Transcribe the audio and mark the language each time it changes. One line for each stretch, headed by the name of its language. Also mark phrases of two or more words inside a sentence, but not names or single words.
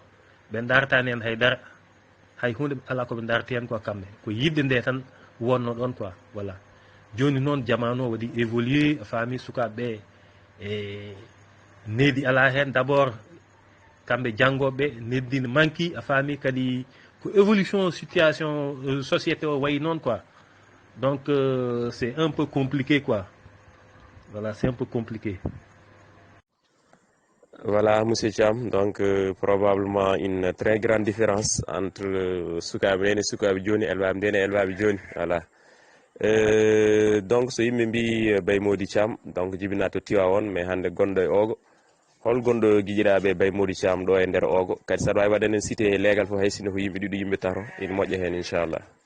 Fula: ɓe daratani hen haydara, hay hunde ala koɓe darati hen quoi kamɓe, ko yidde nde tan wonno ɗon quoi. Voilà, joni noon jamanu o waɗi évolué, a faami sukaɓeɓe e needi ala hen.
French: D' abord
Fula: kamɓe janggoɓe needi ne manqui, a faami kadi ko
French: évolution situation société
Fula: o wayi noon quoi.
French: Donc c'est un peu compliqué quoi. Voilà, c'est un peu compliqué. Voilà, monsieur Thiam, donc probablement une très grande différence entre
Fula: sukaɓe nden e sukaɓe joni, elwaɓe nden e elwaɓe joni. Voilà, donc so yimɓe mbi Boy Modi Thiam, donc jibina to Tivaouane, mais hande gonɗo e Ogo, hol gonɗo guiƴiraɓe Boy Modi Thiam ɗo e nder Ogo, kadi saɗa wawi waɗanen
French: cité légal
Fula: foof hay sinno ko yimɓe ɗiɗo yimɓe tato, ina moƴƴa hen inchallah.